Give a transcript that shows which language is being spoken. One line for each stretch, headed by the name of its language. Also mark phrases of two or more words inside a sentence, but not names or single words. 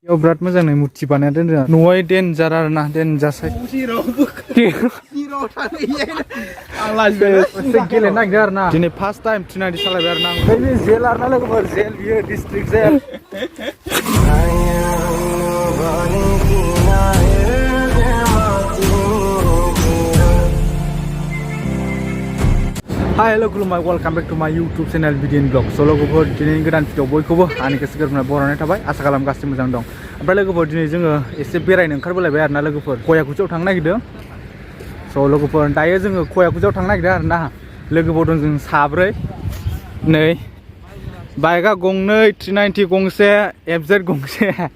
Bodo: याव बिराद मोजां मुर्ति बानायना दोनदों न'आव डेन्जार आरो ना डेन्जारसै गेलेनो नागिरदों आरो ना दिनै
English: first time
Bodo: 390 सालायबाय आरो ना बे जेल आरो ना लोगोफोर जेल बियो
English: district jail Hi, hello,
Bodo: खुलुमबाय
English: welcome back to my YouTube channel BDN Vlog.
Bodo: So लोगोफोर दिनैनि गोदान भिडिअ बयखौबो आंनि गोसो गोरबोनिफ्राय बरायनाय थाबाय आसा खालाम गासिबो मोजां दं ओमफ्राय लोगोफोर दिनै जोङो एसे बेरायनो ओंखारबोलायबाय आरोना लोगोफोर खयाकुजियाव थांनो नागिरदों स' लोगोफोर दायो जोङो खयाकुजियाव थांनो नागिरदों आरोना लोगोफोर दं जों साब्रै नै बाइकआ गंनै 390 गंसे FZ गंसे